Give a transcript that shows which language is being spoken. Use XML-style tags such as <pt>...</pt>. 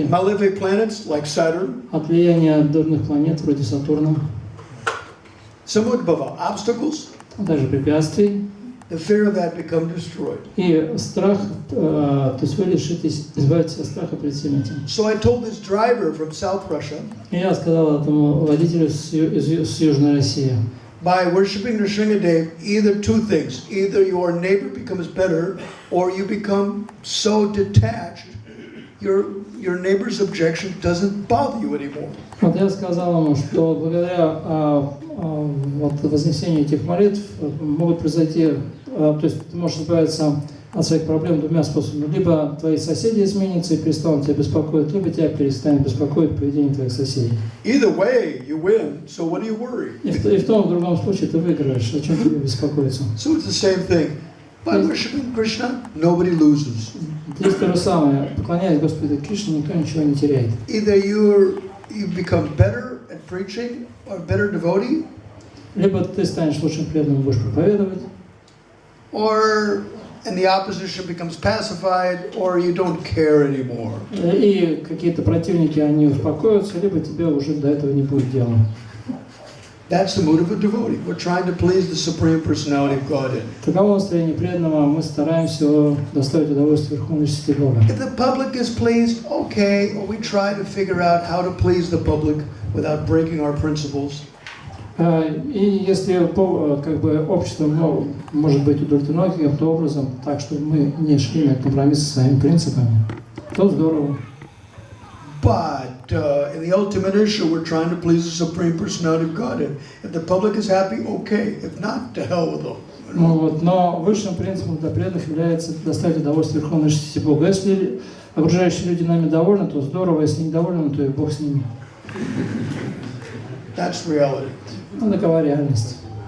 <en>malefic planets like Saturn,</en> <ru>от влияния дурных планет вроде Сатурна,</ru> <en>samudbhava, obstacles,</en> <ru>а также препятствий,</ru> <en>the fear of that become destroyed.</en> <ru>И страх, то есть вы лишитесь, избавитесь от страха перед всем этим.</ru> <en>So I told this driver from South Russia,</en> <ru>И я сказал этому водителю с Южной России,</ru> <en>by worshiping Nrsingadev, either two things. Either your neighbor becomes better, or you become so detached, your neighbor's objection doesn't bother you anymore.</en> <ru>Вот я сказал ему, что благодаря вот вознесению этих молитв могут произойти, то есть ты можешь избавиться от своих проблем двумя способами. Либо твои соседи изменятся и перестанут тебя беспокоить, либо тебя перестанет беспокоить поведение твоих соседей.</ru> <en>Either way, you win, so what do you worry?</en> <ru>И в том и в другом случае ты выиграешь, о чем тебе беспокоиться.</ru> <en>So it's the same thing. By worshiping Krishna, nobody loses.</en> <ru>Здесь то же самое. Поклоняясь Господу Кришне, никто ничего не теряет.</ru> <en>Either you become better at preaching, or better devotee,</en> <ru>Либо ты станешь лучшим преданным, будешь проповедовать,</ru> <en>or and the opposition becomes pacified, or you don't care anymore.</en> <ru>и какие-то противники, они успокоятся, либо тебе уже до этого не будет дела.</ru> <en>That's the mood of a devotee. We're trying to please the Supreme Personality of Godhead.</en> <ru>Таково настроение преданного, мы стараемся доставить удовольствие Верховной Личности Бога.</ru> <en>If the public is pleased, okay, or we try to figure out how to please the public without breaking our principles.</en> <ru>И если как бы общество может быть удовлетворено каким-то образом, так что мы не шли на компромисс со своими принципами, то здорово.</ru> <en>But in the ultimate issue, we're trying to please the Supreme Personality of Godhead. If the public is happy, okay. If not, to hell with them.</en> <ru>Но высшим принципом для преданных является доставить удовольствие Верховной Личности Бога. Если окружающие люди нами довольны, то здорово. Если не довольны, то и Бог с ними.</ru> <en>That's reality.</en> <ru>Такова реальность.</ru>